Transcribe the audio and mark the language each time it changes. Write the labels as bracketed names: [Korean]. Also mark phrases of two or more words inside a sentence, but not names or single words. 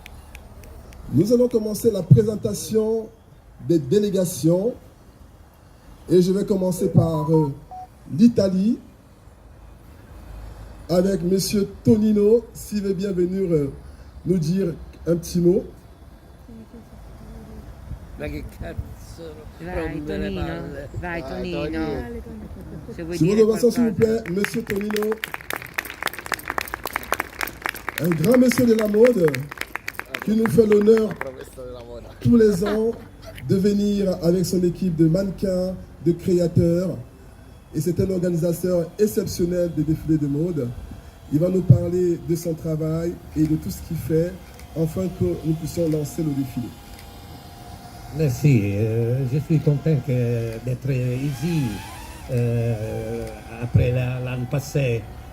[French] Nous allons commencer la présentation des délégations Et je vais commencer par l'Italie avec Monsieur Tonino, s'il veut bien venir nous dire un petit mot. [Italian] Ma che cazzo, Vai rompe le Tonino, palle. vai Tonino. Se vuoi [French] Sous [Italian] dire [French] vos ovations, s'il vous [Italian] qualcosa. [French] plaît, Monsieur Tonino. Un grand monsieur de la mode qui nous fait l'honneur [Italian] Professore della moda. [French] tous les ans de venir avec son équipe de mannequins, de créateurs. Et c'est un organisateur exceptionnel des défilés de mode. Il va nous parler de son travail et de tout ce qu'il fait afin que nous puissions lancer le défilé. Merci, je suis content d'être ici après l'année passée.